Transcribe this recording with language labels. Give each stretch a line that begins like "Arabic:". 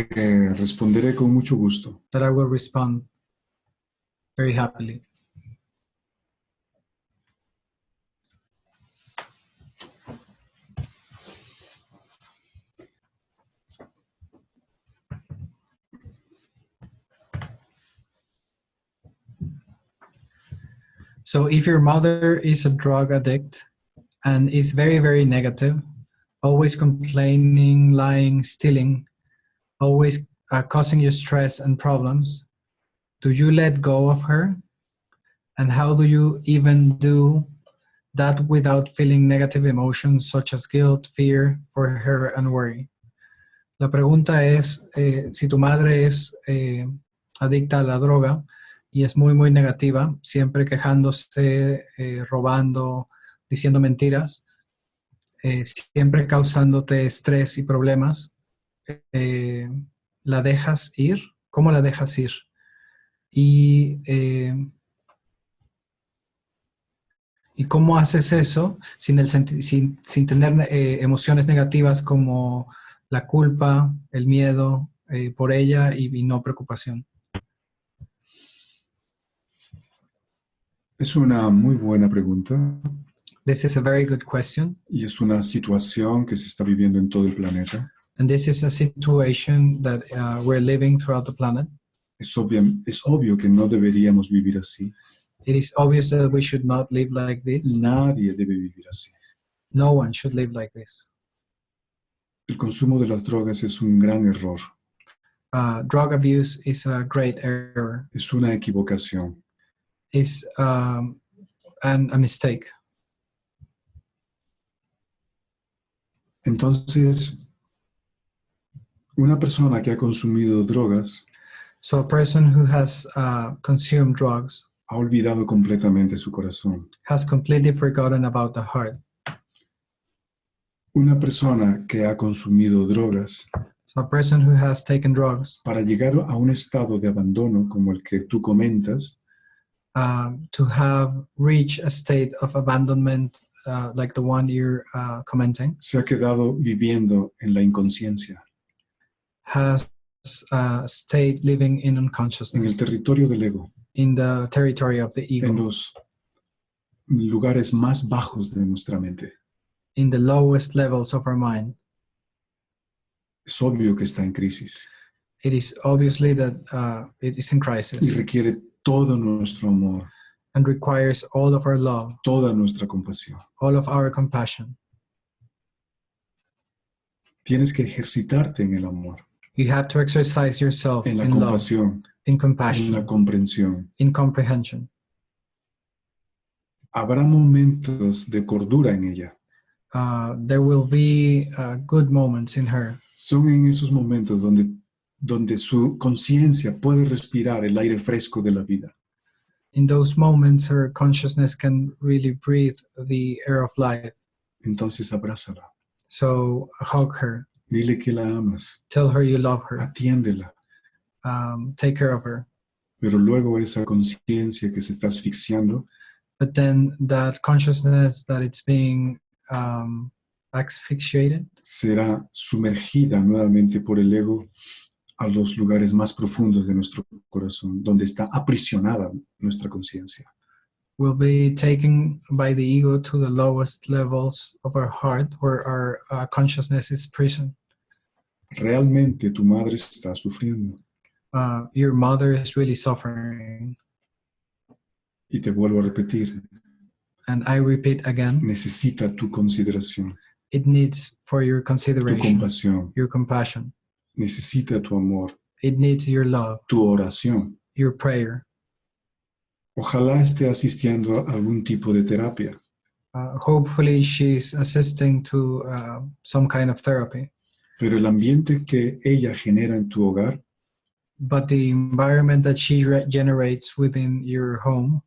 Spanish: que responderé con mucho gusto.
English: that I will respond very happily. So if your mother is a drug addict and is very, very negative, always complaining, lying, stealing, always causing you stress and problems, do you let go of her? And how do you even do that without feeling negative emotions such as guilt, fear for her, and worry?
Spanish: La pregunta es, si tu madre es adicta a la droga y es muy, muy negativa, siempre quejándose, robando, diciendo mentiras, siempre causándote estrés y problemas, ¿la dejas ir? ¿Cómo la dejas ir? ¿Y cómo haces eso sin tener emociones negativas como la culpa, el miedo por ella y no preocupación? Es una muy buena pregunta
English: This is a very good question.
Spanish: y es una situación que se está viviendo en todo el planeta.
English: And this is a situation that we're living throughout the planet.
Spanish: Es obvio que no deberíamos vivir así.
English: It is obvious that we should not live like this.
Spanish: Nadie debe vivir así.
English: No one should live like this.
Spanish: El consumo de las drogas es un gran error.
English: Drug abuse is a great error.
Spanish: Es una equivocación.
English: It's a mistake.
Spanish: Entonces, una persona que ha consumido drogas
English: So a person who has consumed drugs
Spanish: ha olvidado completamente su corazón.
English: has completely forgotten about the heart.
Spanish: Una persona que ha consumido drogas
English: So a person who has taken drugs
Spanish: para llegar a un estado de abandono como el que tú comentas,
English: to have reached a state of abandonment like the one you're commenting,
Spanish: se ha quedado viviendo en la inconsciencia,
English: has stayed living in
Spanish: en el
English: unconsciousness,
Spanish: territorio del ego,
English: in the territory of the
Spanish: en
English: ego,
Spanish: los lugares más bajos de nuestra mente.
English: in the lowest levels of our mind.
Spanish: Es obvio que está en crisis
English: It is obviously that it is in
Spanish: y
English: crisis
Spanish: requiere todo nuestro amor,
English: and requires all of our love,
Spanish: toda nuestra compasión.
English: all of our compassion.
Spanish: Tienes que ejercitarte en el amor,
English: You have to exercise yourself
Spanish: en la
English: in love,
Spanish: compasión,
English: in
Spanish: en la
English: compassion,
Spanish: comprensión.
English: in comprehension.
Spanish: Habrá momentos de cordura en ella,
English: there will be good moments in her.
Spanish: Son en esos momentos donde su conciencia puede respirar el aire fresco de la vida.
English: In those moments, her consciousness can really breathe the air of life.
Spanish: Entonces abrázala.
English: So hug her,
Spanish: Dile que la amas.
English: tell her you love her,
Spanish: Atiéndela.
English: take care of her.
Spanish: Pero luego esa conciencia que se está asfixiando
English: But then that consciousness that it's being asphyxiated
Spanish: será sumergida nuevamente por el ego a los lugares más profundos de nuestro corazón, donde está aprisionada nuestra conciencia.
English: will be taken by the ego to the lowest levels of our heart, where our consciousness is prison.
Spanish: Realmente tu madre está sufriendo.
English: Your mother is really suffering.
Spanish: Y te vuelvo a repetir,
English: And I repeat again,
Spanish: necesita tu consideración,
English: it needs for your
Spanish: tu
English: consideration,
Spanish: compasión,
English: your compassion.
Spanish: necesita tu amor,
English: It needs your love,
Spanish: tu oración.
English: your prayer.
Spanish: Ojalá esté asistiendo a algún tipo de terapia,
English: Hopefully she's assisting to some kind of therapy.
Spanish: pero el ambiente que ella genera en tu hogar
English: But the environment that she generates within your home,